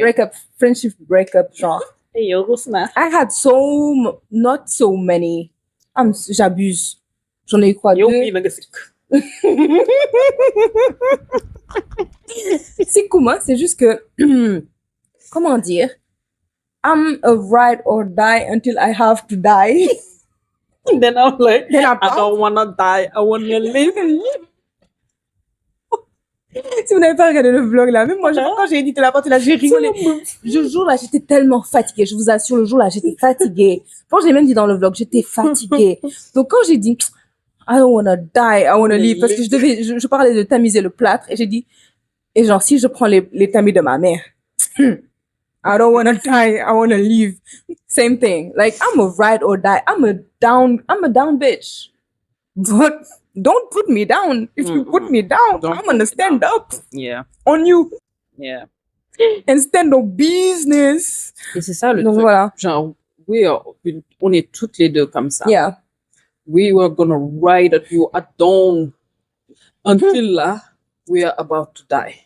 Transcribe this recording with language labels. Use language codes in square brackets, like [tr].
[en] break-up friendship break-up genre. [wo] yow rus naa. [en] I had not so many. [fr] J'abuse. J'en ai eu quoi [wo] yow [fr] deux. [wo] mii na nga sikk. [fr] C'est comment? C'est juste que comment dire? [en] I'm a ride or die until I have to die. Then I'm like, Then I don't wanna die, I wanna live. [fr] Si vous n'avez pas regardé le vlog là, même moi, quand j'ai édité la partie là, j'ai rigolé. Le jour là, j'étais tellement fatiguée. Je vous assure, le jour là, j'étais fatiguée. Bon, j'ai même dit dans le vlog, j'étais fatiguée. Donc quand j'ai dit, [en] I don't wanna die, I wanna live, [fr] parce que je parlais de tamiser le plâtre et j'ai dit, et genre, si je prends les tamis de ma mère, I don't wanna die, I wanna live. [en] Same thing. Like, I'm a ride or die. I'm a down bitch. But don't put me down. If you put me down, I'm gonna stand up Yeah, on you yeah. and stand on business. [fr] Et c'est ça le Donc truc. voilà. Genre, on est toutes les deux comme ça. [en] Yeah. We were gonna ride at you at dawn until we are about to die.